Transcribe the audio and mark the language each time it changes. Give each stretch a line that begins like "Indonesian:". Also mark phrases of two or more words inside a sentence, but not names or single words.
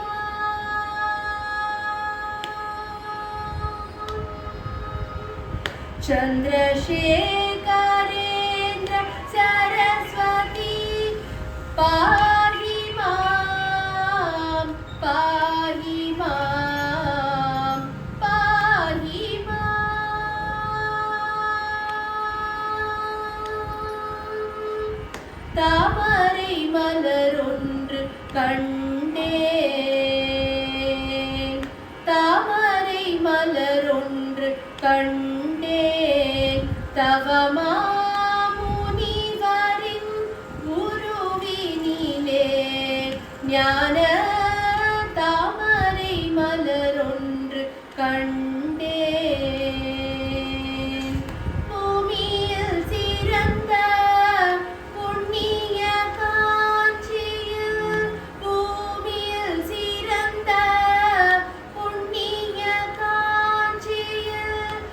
Sanskrit: मां चन्द्रशेखरेन्द्र सरस्वती पाहि मां पाहि मां पाहि
Tamil: मां தாமரை மலரொன்று கண்டேன் தாமரை மலரொன்று கண்டேன் தவமாமுனிவரின் உருவினிலே ஞான தாமரை மலரொன்று கண்டேன் பூமியில் சிறந்த புண்ணிய காட்சியில் பூமியில் சிறந்த புண்ணிய காட்சியில்